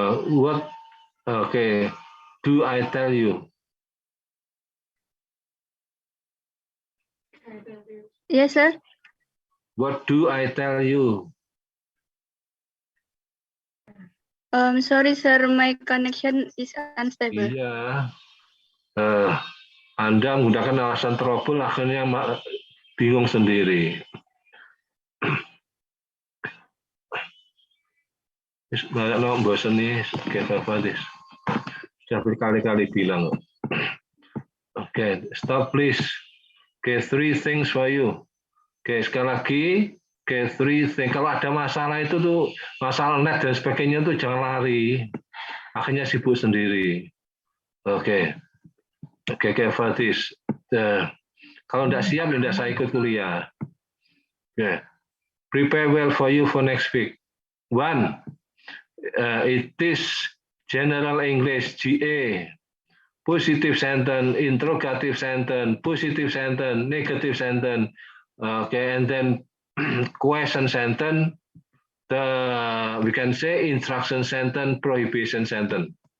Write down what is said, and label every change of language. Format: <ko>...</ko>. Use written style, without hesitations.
<en>What? Okay. Do I tell you? Yes, sir. What do I tell you? Sorry, sir. My connection is unstable. Iya.</en> <id>Anda menggunakan alasan trouble, akhirnya bingung sendiri. Banyak orang bosan nih, kayak apa sudah berkali-kali bilang.</id> <en>Okay, stop please. Okay, 3 things for you. Okay,</en> <id>sekali lagi.</id> <en>Okay, 3 things.</en> <id>Kalau ada masalah itu tuh, masalah net dan sebagainya tuh jangan lari. Akhirnya sibuk sendiri.</id> <en>Okay, for this.</en> <id>Kalau tidak siap, tidak saya ikut kuliah. Okay.</id> <en>Prepare well for you for next week. 1. It is General English, GA. Positive sentence, interrogative sentence, positive sentence, negative sentence. Okay, and then question sentence, we can say instruction sentence, prohibition sentence.</en>